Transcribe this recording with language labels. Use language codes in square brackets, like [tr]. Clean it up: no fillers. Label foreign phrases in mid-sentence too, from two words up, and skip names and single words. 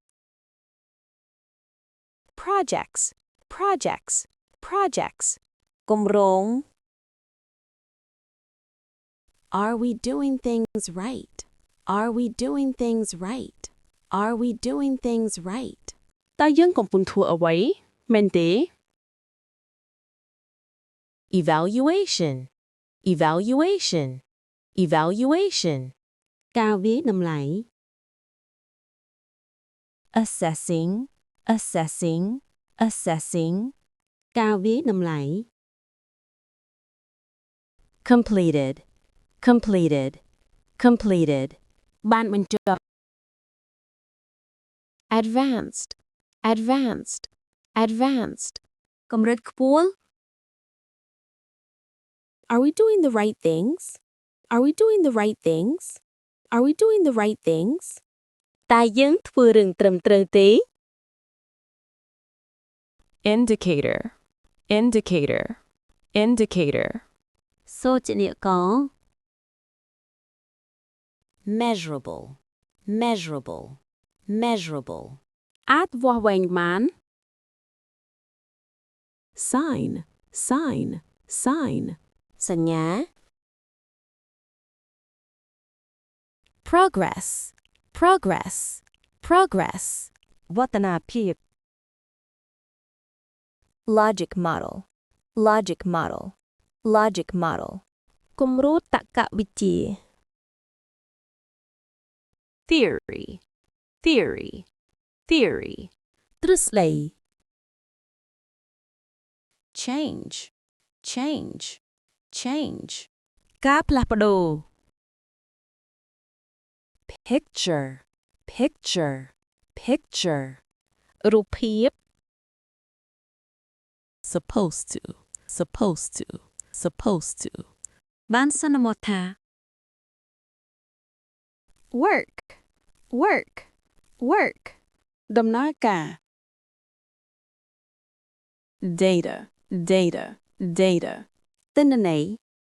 [en] projects, projects, projects, [km] គម្រោង [en] Are we doing things right? Are we doing things right? Are we doing things right? [km] តើយើងកំពុងធ្វើអ្វីមែនទេ [en] evaluation, evaluation, evaluation, [km] ការវាយតម្លៃ [en] assessing, assessing, assessing, [km] ការវាយតម្លៃ [en] Completed, completed, completed. [km] បានបញ្ចប់ [en] Advanced, advanced, advanced. [km] កម្រិតខ្ពស់ [en] Are we doing the right things? Are we doing the right things? Are we doing the right things? [km] តើយើងធ្វើរឿងត្រឹមត្រូវទេ [en] Indicator, indicator, indicator. [km] សូចនាករ [en] measurable, measurable, measurable, [km] អាចវាស់វែងបាន [en] Sign, sign, sign. [km] សញ្ញា [en] Progress, progress, progress. វឌ្ឍនាភាព logic model, logic model, logic model, [km] គំរូតក្កវិជ្ជា [en] Theory, theory, theory. [km] ទ្រឹស្ដី [en] change, change, change, [km] ការផ្លាស់ប្ដូរ [en] Picture, picture, picture. [km] រូបភាព [en] Supposed to, supposed to, supposed to. [km] បានសន្មតថា [en] Work, work, work. [km] ដំណើរការ [en] Data, data, data. [km] ទិន្នន័យ